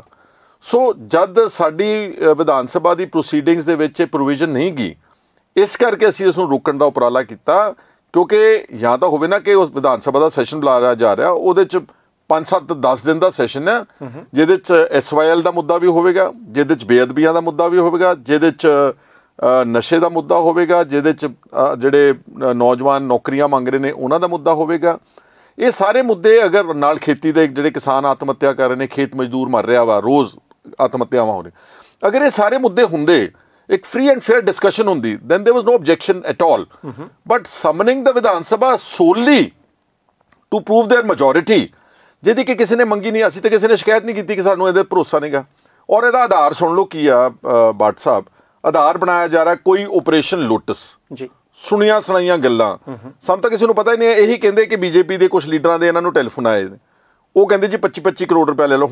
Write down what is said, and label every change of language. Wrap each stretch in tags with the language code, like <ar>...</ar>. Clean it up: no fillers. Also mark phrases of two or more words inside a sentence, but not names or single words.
<pa>ਸੋ ਜਦ ਸਾਡੀ ਵਿਧਾਨ ਸਭਾ ਦੀ ਪ੍ਰੋਸੀਡਿੰਗਸ ਦੇ ਵਿੱਚ ਇਹ ਪ੍ਰੋਵੀਜ਼ਨ ਨਹੀਂ ਗਈ, ਇਸ ਕਰਕੇ ਅਸੀਂ ਉਸ ਨੂੰ ਰੋਕਣ ਦਾ ਉਪਰਾਲਾ ਕੀਤਾ, ਕਿਉਂਕਿ ਜਾਂ ਤਾਂ ਹੋਵੇ ਨਾ ਕਿ ਉਸ ਵਿਧਾਨ ਸਭਾ ਦਾ ਸੈਸ਼ਨ ਬੁਲਾਇਆ ਜਾ ਰਿਹਾ, ਉਹਦੇ 'ਚ 5-7-10 ਦਿਨ ਦਾ ਸੈਸ਼ਨ ਹੈ, ਜਿਹਦੇ 'ਚ SYL ਦਾ ਮੁੱਦਾ ਵੀ ਹੋਵੇਗਾ, ਜਿਹਦੇ 'ਚ ਬੇਅਦਬੀਆਂ ਦਾ ਮੁੱਦਾ ਵੀ ਹੋਵੇਗਾ, ਜਿਹਦੇ 'ਚ ਨਸ਼ੇ ਦਾ ਮੁੱਦਾ ਹੋਵੇਗਾ, ਜਿਹਦੇ 'ਚ ਜਿਹੜੇ ਨੌਜਵਾਨ ਨੌਕਰੀਆਂ ਮੰਗ ਰਹੇ ਨੇ ਉਹਨਾਂ ਦਾ ਮੁੱਦਾ ਹੋਵੇਗਾ। ਇਹ ਸਾਰੇ ਮੁੱਦੇ ਅਗਰ ਨਾਲ ਖੇਤੀ ਦੇ ਜਿਹੜੇ ਕਿਸਾਨ ਆਤਮ ਹੱਤਿਆ ਕਰ ਰਹੇ ਨੇ, ਖੇਤ ਮਜ਼ਦੂਰ ਮਰ ਰਿਹਾ ਵਾ, ਰੋਜ਼ ਆਤਮ ਹੱਤਿਆਵਾਂ ਹੋ ਰਹੀਆਂ, ਅਗਰ ਇਹ ਸਾਰੇ ਮੁੱਦੇ ਹੁੰਦੇ, ਇੱਕ</pa> <en>free and fair discussion</en> <pa>ਹੁੰਦੀ,</pa> <en>then there was no objection at all. But summoning the ਵਿਧਾਨ ਸਭਾ solely to prove their majority,</en> <pa>ਜਿਹਦੀ ਕਿ ਕਿਸੇ ਨੇ ਮੰਗੀ ਨਹੀਂ, ਅਸੀਂ ਤਾਂ ਕਿਸੇ ਨੇ ਸ਼ਿਕਾਇਤ ਨਹੀਂ ਕੀਤੀ ਕਿ ਸਾਨੂੰ ਇਹਦੇ ਭਰੋਸਾ ਨਹੀਂਗਾ। ਔਰ ਇਹਦਾ ਆਧਾਰ ਸੁਣ ਲਓ ਕੀ ਆ ਬਾਟ ਸਾਹਿਬ, ਆਧਾਰ ਬਣਾਇਆ ਜਾ ਰਿਹਾ ਕੋਈ ਆਪਰੇਸ਼ਨ ਲੋਟਸ ਜੀ, ਸੁਣੀਆਂ ਸੁਣਾਈਆਂ ਗੱਲਾਂ, ਸਾਨੂੰ ਤਾਂ ਕਿਸੇ ਨੂੰ ਪਤਾ ਹੀ ਨਹੀਂ। ਇਹੀ ਕਹਿੰਦੇ ਕਿ ਬੀਜੇਪੀ ਦੇ ਕੁਝ ਲੀਡਰਾਂ ਦੇ ਇਹਨਾਂ ਨੂੰ ਟੈਲੀਫੋਨ ਆਏ ਨੇ, ਉਹ ਕਹਿੰਦੇ ਜੀ 25-25 ਕਰੋੜ ਰੁਪਏ ਲੈ ਲਓ।</pa>